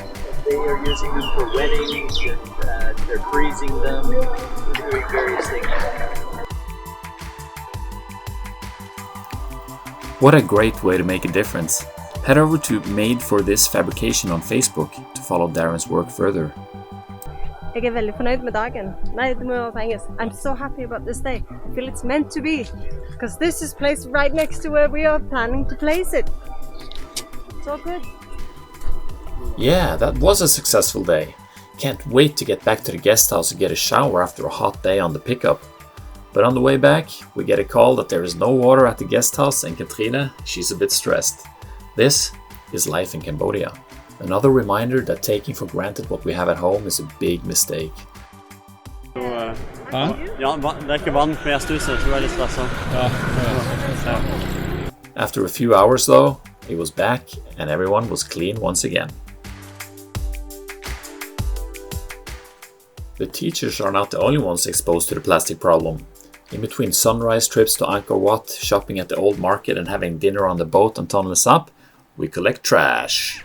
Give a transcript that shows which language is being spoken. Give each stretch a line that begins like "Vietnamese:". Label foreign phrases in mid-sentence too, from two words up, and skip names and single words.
English: They are using them for weddings, and they're freezing them, doing various things. What a great way to make a difference. Head over to Made for This Fabrication on Facebook to follow Darren's work further.
Norwegian: Jeg veldig fornøyd med dagen. Nei, det må være på engelsk.
English: I'm so happy about this day. I feel it's meant to be. Because this is placed right next to where we are planning to place it. So good. Yeah, that was a successful day. Can't wait to get back to the guest house and get a shower after a hot day on the pickup. But on the way back, we get a call that there is no water at the guest house, and Katrine, she's a bit stressed. This is life in Cambodia. Another reminder that taking for granted what we have at home is a big mistake.
Norwegian: Ja, det ikke vann på gjestehuset, så var jeg litt stresset.
English: After a few hours though, it was back and everyone was clean once again. The teachers are not the only ones exposed to the plastic problem. In between sunrise trips to Angkor Wat, shopping at the old market and having dinner on the boat on Tonle Sap, we collect trash.